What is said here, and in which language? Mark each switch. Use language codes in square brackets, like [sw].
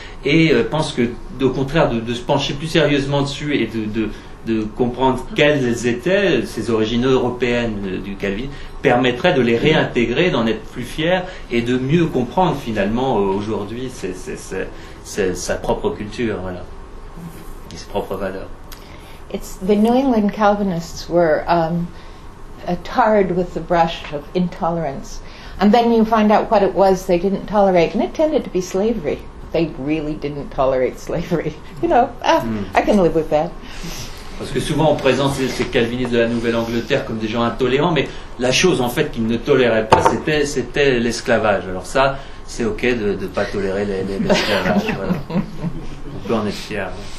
[fr] Et pense que, au contraire, de se pencher plus sérieusement dessus et de comprendre quelles étaient ces origines européennes du Calvin permettrait de les réintégrer, d'en être plus fier et de mieux comprendre finalement aujourd'hui sa propre culture, voilà, et ses propres valeurs. [en] It's the New England Calvinists were tarred with the brush of intolerance, and then you find out what it was they didn't tolerate, and it tended to be slavery. They really didn't tolerate slavery. You know, I can live with that. [fr] Parce que souvent on présente ces calvinistes de la Nouvelle-Angleterre comme des gens intolérants, mais la chose en fait qu'ils ne toléraient pas, c'était l'esclavage. Alors ça, c'est ok de ne pas tolérer l'esclavage. Voilà. On peut en être fier.